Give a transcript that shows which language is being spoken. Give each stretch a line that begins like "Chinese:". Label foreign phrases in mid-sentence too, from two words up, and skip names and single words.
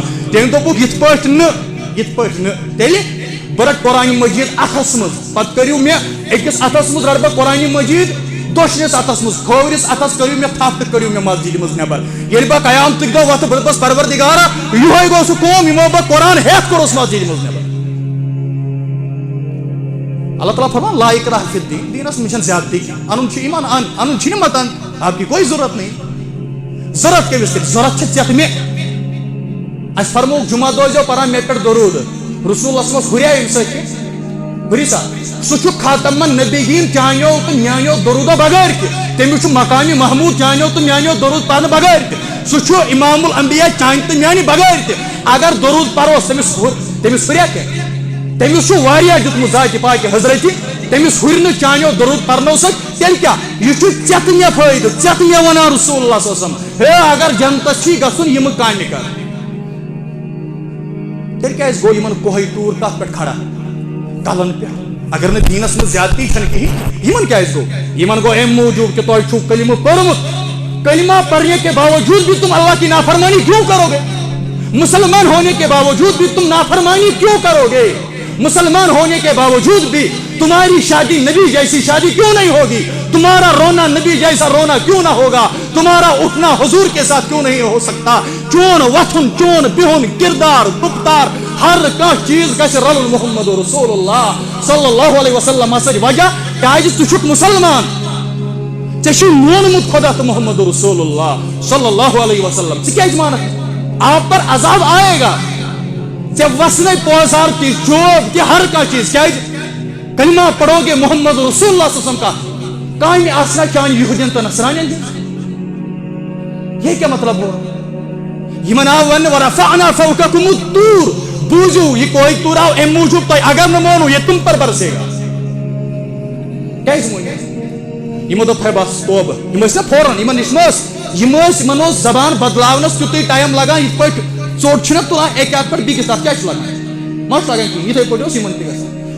Kashmiri: تٔمۍ دوٚپُکھ یِتھ پٲٹھۍ نہٕ, تیٚلہِ بہٕ رٹہٕ قرآنہِ مجیٖد اتھس منٛز, پتہٕ کٔرِو مےٚ أکِس اتھس منٛز رٹہٕ بہٕ قرآنہِ مجیٖد, دۄشرِس اتھس منٛز کھوورِس اتھس کٔرِو مےٚ تھپھ تہٕ کٔڑِو مےٚ مسجدِ منٛز نٮ۪بر. ییٚلہِ بہٕ قیامتٕکۍ دۄہ وۄتھٕ بہٕ دَپس پروردگارا یِہوے گوٚو سُہ قوم یِمو بہٕ قرآن ہیٚتھ کوٚرُس مسجدِ منٛز نٮ۪بر. اللہ تعالیٰ فرمان
Arabic: لا اکراہ فی الدین,
Kashmiri: دینس منٛز چھنہٕ زیادتی کینٛہہ, انُن چھُ ایمان انُن چھُنہٕ مت ان,
Urdu: آپ کی کوئی ضرورت نہیں.
Kashmiri: ضرورت کٔمِس تیٚلہِ, ضرورت چھِ ژےٚ مےٚ. اَسہِ فرمووُکھ جمعہ دۄہ ٲسۍزیو پران مےٚ پٮ۪ٹھ درود, رسوٗلس منٛز ہُریا اَمہِ سۭتۍ کینٛہہ, ہُری سا, سُہ چھُ خاتمن نبیین چانیو تہٕ میانیو درودو بغٲر تہِ, تٔمِس چھُ مقامِ محموٗد چانیو تہٕ میانیو درود پرنہٕ بغٲر تہِ, سُہ چھُ امام الانبیاء چانہِ تہٕ میانہِ بغٲر تہِ. اگر درود پروس تٔمِس ہُریا کینٛہہ, تٔمِس چھُ واریاہ دیُتمُت ذاتِ پاکہِ حضرتہِ, تٔمِس ہُرِ نہٕ چانیو درود پرنو سۭتۍ. تیٚلہِ کیٛاہ, یہِ چھُ ژےٚ تہٕ مےٚ فٲیدٕ, ژےٚ تہٕ مےٚ وَنان رسول اللہ صلی اللہ علیہ وسلم, ہے اگر جنتس چھُے گژھُن یِمہٕ کامہِ کر. تیٚلہِ کیٛازِ گوٚو یِمن کوہے ٹوٗر کتھ پٮ۪ٹھ کھڑا, کلن پٮ۪ٹھ, اگر نہٕ دیٖنس منٛز زیادتی چھنہٕ کِہیٖنۍ, یِمن کیٛازِ گوٚو, یِمن گوٚو اَمہِ موٗجوٗب کہ تۄہہِ چھُو کلمہٕ پوٚرمُت,
Urdu: کلمہ پڑھنے کے باوجود بھی تم اللہ کی نافرمانی کیوں کرو گے, مسلمان ہونے کے باوجود بھی تم نافرمانی کیوں کرو گے, مسلمان ہونے کے باوجود بھی تمہاری شادی نبی جیسی شادی کیوں نہیں ہوگی, تمہارا رونا نبی جیسا رونا کیوں نہ ہوگا, تمہارا اٹھنا حضور کے ساتھ کیوں نہیں ہو سکتا,
Kashmiri: چون وتھن چون بہن کردار گفتار ہر کانٛہہ چیز گژھِ رلُن محمد رسول اللہ صلی اللہ علیہ وسلم سۭتۍ. وجہ کیازِ ژٕ چھُکھ مسلمان, ژےٚ چھُے مونمُت خدا تہٕ محمد رسول اللہ صلی اللہ علیہ وسلم, ژٕ کیازِ مانکھ,
Urdu: آپ پر عذاب آئے گا,
Kashmiri: ژےٚ وسنے پوزار کی چوب کہ ہر کانٛہہ چیز, کیازِ
Urdu: کلمہ پڑھو گے محمد رسول اللہ صلی اللہ علیہ وسلم کا,
Kashmiri: کامہِ آسنا چانہِ یہودین تہٕ نصرانین ہٕنٛز.
Urdu: یہ کیا مطلب ہوا,
Kashmiri: یمن آو وننہٕ
Arabic: ورفعنا فوقکم الطور,
Kashmiri: بوٗزِو یہِ کوہے طور آو امہِ موٗجوٗب تۄہہِ, اگر نہٕ مونو
Urdu: یہ تم پر برسے گا.
Kashmiri: کیازِ مون, یمو دوٚپ ہے بس توبہٕ, یِم ٲسۍ نا فوراً, یمن اوس زبان بدلاونس تیُتُے ٹایم لگان, یِتھ پٲٹھۍ ژوٚٹ چھِنہ تُلان اکہِ اَتھٕ پٮ۪ٹھ بیٚکِس تَتھ کیٛاہ چھُ لگان, ما چھُ لگان کِہیٖنۍ, یِتھٕے پٲٹھۍ اوس یِمن تہِ گژھان.